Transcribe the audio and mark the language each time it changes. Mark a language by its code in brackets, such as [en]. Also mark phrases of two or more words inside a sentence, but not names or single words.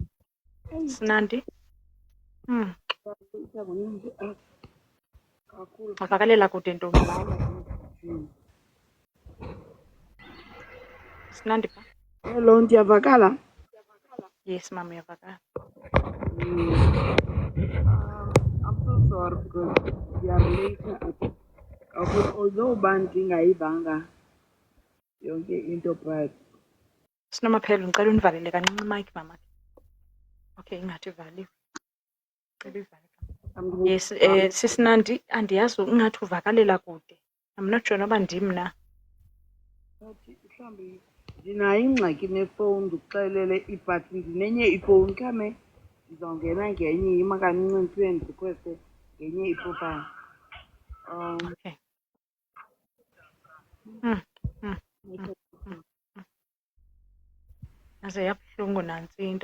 [xh] Sinandi? Wavakalela kude ntombi. Sinandipha? Hello, ndiyavakala? Yes, mama, uyavakala. [en] I'm so sorry because we are late. [xh] Although ndingayivanga yonke into but Sinomaphelo, ndicela univalele kancinci imayiki mama. Okay, ingathi ivaliwe. Cela uyivale. Yes, sisinandi, andiyazi ingathi uvakalela kude. [en] I'm not sure [xh] noba ndim na. mhlawumbi ndinayo ingxaki nefowuni, ndikuxelele but ndinenye ifowuni khame ndizawungena ngenye yima kancinci ndiphiwe ndirikhweste ngenye iprofile. [en] Okay. [xh] Aze yabuhlungu nantsi into.